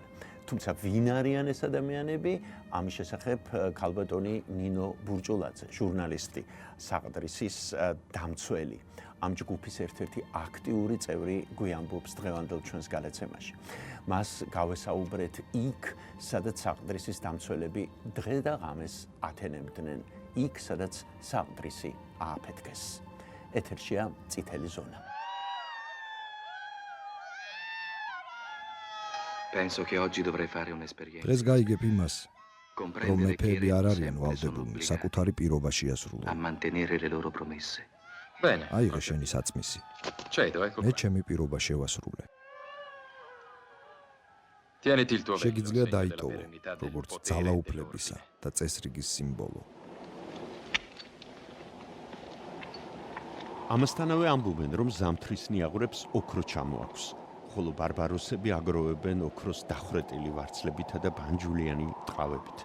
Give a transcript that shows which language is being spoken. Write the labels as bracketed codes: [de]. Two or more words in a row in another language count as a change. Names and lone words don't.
[ka] თუმცა ვინ არიან ეს ადამიანები? ამის შესახებ ქალბატონი ნინო ბურჭულაძე, ჟურნალისტი, საყდრისის დამცველი, ამ ჯგუფის ერთ-ერთი აქტიური წევრი გვიამბობს დღევანდელ ჩვენს გადაცემაში. მას გავესაუბრეთ იქ, სადაც საყდრისის დამცველები დღე და ღამეს ათენებდნენ, იქ, სადაც საყდრისი ააფეთქეს. ეთერშია წითელი ზონა. [it] Penso che oggi dovrei fare un'esperienza. [ka] დღეს გაიგებ იმას, რომ მეფეები არ არიან ვალდებულნი საკუთარი პირობა შეასრულონ. [it] A mantenere le loro promesse. Bene. [ka] აიღე შენი საწმისი. [it] Cedo, ecco. [ka] მე ჩემი pirობა შევასრულე. [it] Tieniti il tuo [ka] შეგიძლია დაიტოვო, როგორც ძალაუფლებისა და წესრიგის სიმბოლო. ამასთანავე ამბობენ, რომ ზამთრის ნიაღვრებს ოქრო ჩამოაქვს. ხოლო ბარბაროსები აგროვებენ ოქროს დახვრეტილი ვარცლებითა და ბანჯულიანი ტყავებით.